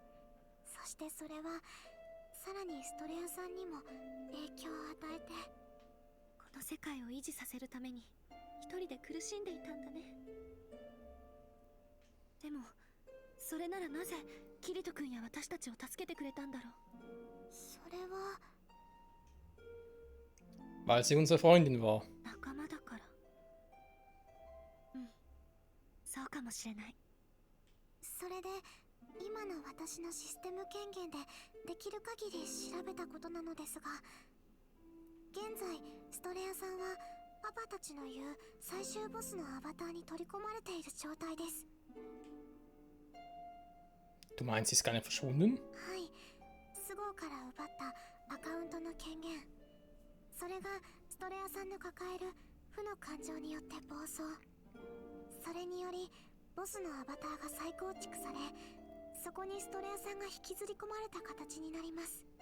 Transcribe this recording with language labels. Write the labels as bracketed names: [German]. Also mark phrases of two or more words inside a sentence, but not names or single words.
[Japanese] そしてそれはさらにストレアさんにも影響を与えて、この世界を維持させるために一人で苦しんでいたんだね。でもそれならなぜキリト君や私たちを助けてくれたんだろう。それは [German] Weil sie unsere Freundin war. [Japanese] 仲間だから。うん、そうかもしれない。それで今の私のシステム権限でできる限り調べたことなのですが、現在ストレアさんはパパたちの言う最終ボスのアバターに取り込まれている状態です。 [German] Du meinst, sie ist gar nicht verschwunden? [Japanese] はい、スゴーから奪ったアカウントの権限、それがストレアさんの抱える負の感情によって暴走。それによりボスのアバターが再構築され、そこにストレアさんが引きずり込まれた形になります。